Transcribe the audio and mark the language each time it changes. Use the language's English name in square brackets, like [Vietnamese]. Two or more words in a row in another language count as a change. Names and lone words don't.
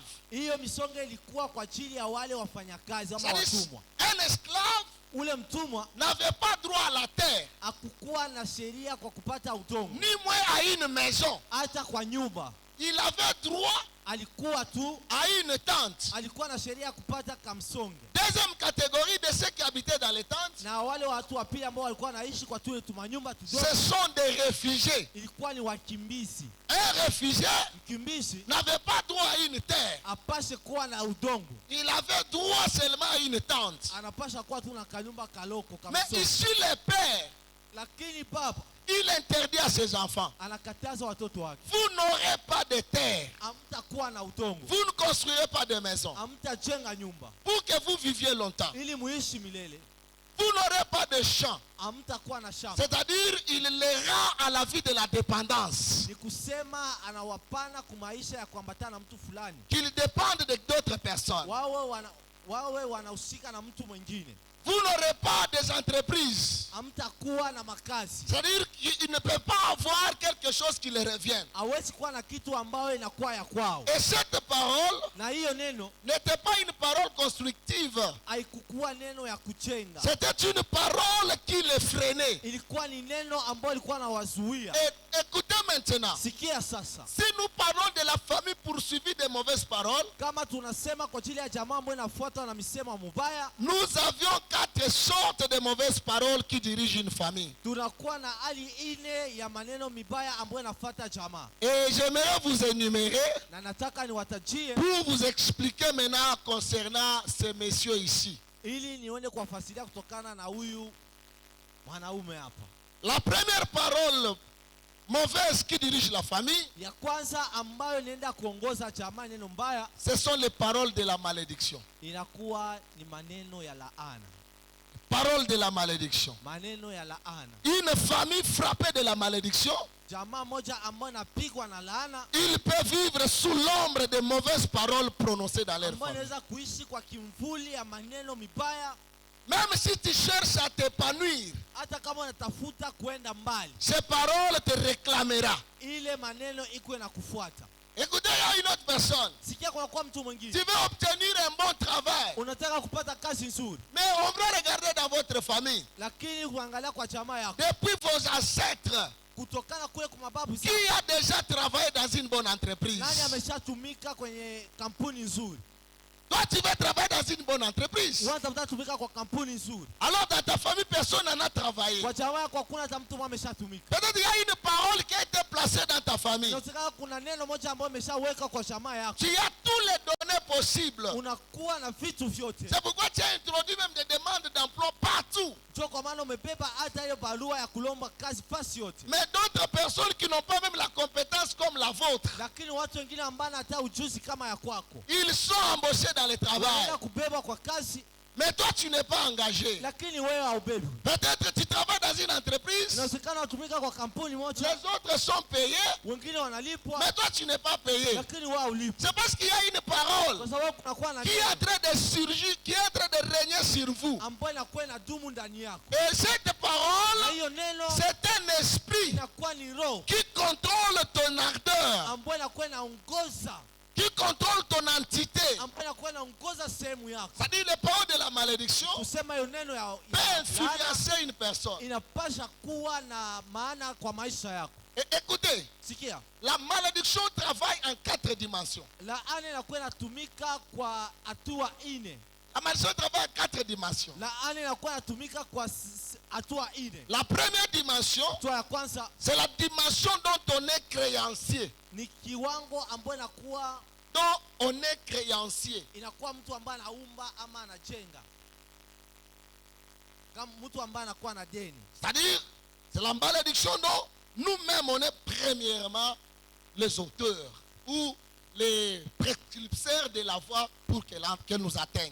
[Swahili] hiyo misongo ilikuwa kwa ajili ya wale wafanyakazi ama [French] C'est-à-dire, [Swahili] watumwa. [French] un esclave [Swahili] Ule mtumwa [French] n'avait pas droit à la terre, [Swahili] hakukuwa na sheria kwa kupata udongo, [French] ni moins à une maison. [Swahili] hata kwa nyumba. [French] Il avait droit [Swahili] Alikuwa tu [French] à une tente. [Swahili] alikuwa na sheria ya kupata kamsonge. [French] Deuxième catégorie de ceux qui habitaient dans les tentes, [Swahili] Na wale watu wa pili ambao walikuwa wanaishi kwa tule tumanyumba tudogo [French] ce sont des réfugiés. [Swahili] ilikuwa ni wakimbizi. [French] Un réfugié [Swahili] Mkimbizi [French] n'avait pas droit à une terre. [Swahili] apashe kuwa na udongo, [French] Il avait droit seulement à une tente. [Swahili] anapasha kuwa tu na kanyumba kaloko [French] Mais [Swahili] kamsonge. [French] ici, le père, [Swahili] Lakini baba [French] il interdit à ses enfants, [Swahili] anakataza watoto wake, [French] vous n'aurez pas de terre. [Swahili] hamtakuwa na udongo, [French] Vous ne construirez pas de maison [Swahili] hamtajenga nyumba [French] pour que vous viviez longtemps. [Swahili] ili muishi milele, [French] Vous n'aurez pas de champ. [Swahili] hamtakuwa na shamba. [French] C'est-à-dire, il les rend à la vie de la dépendance. [Swahili] Ni kusema anawapana kumaisha ya kuambatana na mtu fulani, [French] Qu'ils dépendent de d'autres personnes. [Swahili] wawe wanahusika na mtu mwingine. [French] Vous n'aurez pas des entreprises. [Swahili] Hamtakuwa na makazi, [French] C'est-à-dire qu'ils ne peuvent pas avoir quelque chose qui les revienne. [Swahili] hawezi kuwa na kitu ambayo inakuwa ya kwao. [French] Et cette parole [Swahili] Na hiyo neno [French] n'était pas une parole constructive. [Swahili] haikukuwa neno ya kujenga, [French] C'était une parole qui les freinait. [Swahili] ilikuwa ni neno ambayo ilikuwa na wazuia. [French] Et écoutez maintenant. [Swahili] Sikia sasa, [French] Si nous parlons de la famille poursuivie de mauvaises paroles, [Swahili] kama tunasema kwa ajili ya jamaa ambayo inafuatwa na misemo mubaya, [French] nous avions 4 sortes de mauvaises paroles qui dirigent une famille. [Swahili] tunakuwa na hali ine ya maneno mibaya ambayo inafuata jamaa, [French] Et j'aimerais vous énumérer [Swahili] na nataka niwatajie [French] pour vous expliquer maintenant concernant ces messieurs ici. [Swahili] ili nione kuwafasiria kutokana na huyu mwanaume hapa. [French] La première parole mauvaise qui dirige la famille, [Swahili] Ya kwanza ambayo inaenda kuongoza jamaa neno mbaya, [French] ce sont les paroles de la malédiction. [Swahili] inakuwa ni maneno ya laana. [French] Paroles de la malédiction. [Swahili] Maneno ya laana. [French] Une famille frappée de la malédiction, [Swahili] Jamaa moja ambayo inapigwa na laana, [French] ils peuvent vivre sous l'ombre de mauvaises paroles prononcées dans leur [Swahili] ambayo [French] famille. [Swahili] inaweza kuishi kwa kimvuli ya maneno mibaya. [French] Même si tu cherches à t'épanouir, [Swahili] Hata kama unatafuta kwenda mbali, [French] ces paroles te réclamera. [Swahili] ile maneno iko na kufuata. [French] Écoutez, il y a une autre personne. [Swahili] Sikia, kwa mtu [French] Tu [Swahili] mwingine [French] veux obtenir un bon travail, [Swahili] unataka kupata kazi nzuri, [French] mais on va regarder dans votre famille. [Swahili] lakini kuangalia kwa jamaa yako, [French] Depuis vos ancêtres, [Swahili] kutokana kule kwa mababu [French] qui [Swahili] zako, [French] a déjà travaillé dans une bonne entreprise? [Swahili] nani ameshatumika kwenye kampuni nzuri? [French] Toi, tu veux travailler dans une bonne entreprise. [Swahili] Unatafuta tumika kwa kampuni nzuri, [French] Alors, dans ta famille, personne n'en a travaillé. [Swahili] kwa jamaa yako hakuna hata mtu mmoja ameshatumika. [French] Peut-être qu'il y a une parole qui a été placée dans ta famille. [Swahili] Inawezekana kuna neno moja ambalo umeshaweka kwa jamaa yako, [French] Tu as tous les données possibles. [Swahili] unakuwa na vitu vyote. [French] C'est pourquoi tu as introduit même des demandes d'emploi partout. [Swahili] Ndio kwa maana umebeba hata hiyo barua ya kulomba kazi fasi yote. [French] Mais d'autres personnes qui n'ont pas même la compétence comme la vôtre, [Swahili] Lakini watu wengine ambao hata ujuzi kama ya kwako, [French] ils sont embauchés dans le travail. [Swahili] wanaenda kubeba kwa kazi, [French] Mais toi, tu n'es pas engagé. [Swahili] lakini wewe haubebi. [French] Peut-être tu travailles dans une entreprise, [Swahili] Inawezekana utumika kwa kampuni [French] les [Swahili] moja, [French] autres sont payés, [Swahili] wengine wanalipwa, [French] mais toi, tu n'es pas payé. [Swahili] lakini wao haulipwi. [French] C'est parce qu'il y a une parole [Swahili] Kwa sababu kunakuwa na [French] qui est en train de surgir, qui est en train de régner sur vous. [Swahili] ambayo inakuwa inadumu ndani yako, [French] Et cette [Swahili] na [French] parole, [Swahili] hiyo neno [French] c'est un esprit [Swahili] inakuwa ni roho [French] qui contrôle ton ardeur, [Swahili] ambayo inakuwa inaongoza, [French] qui contrôle ton entité. [Swahili] ambayo inakuwa inaongoza sehemu yako. [French] C'est-à-dire les paroles de la malédiction [Swahili] Kusema hiyo neno [French] peut [Swahili] ya laana [French] influencer une personne. [Swahili] inapasha kuwa na maana kwa maisha yako. [French] Et écoutez, [Swahili] Sikia, [French] la malédiction travaille en 4 dimensions. [Swahili] laana inakuwa inatumika kwa hatua ine. [French] La malédiction travaille en 4 dimensions. [Swahili] Laana inakuwa inatumika kwa hatua ine. [French] La première dimension, [Swahili] Hatua ya kwanza [French] c'est la dimension dont on est créancier. [Swahili] ni kiwango ambayo inakuwa [French] Dont on est créancier. [Swahili] mtu ambaye anaumba ama anajenga, kama mtu ambaye anakuwa na deni. [French] C'est-à-dire, c'est la malédiction dont nous-mêmes on est premièrement les auteurs ou les précurseurs de la voie pour qu'elle nous atteigne.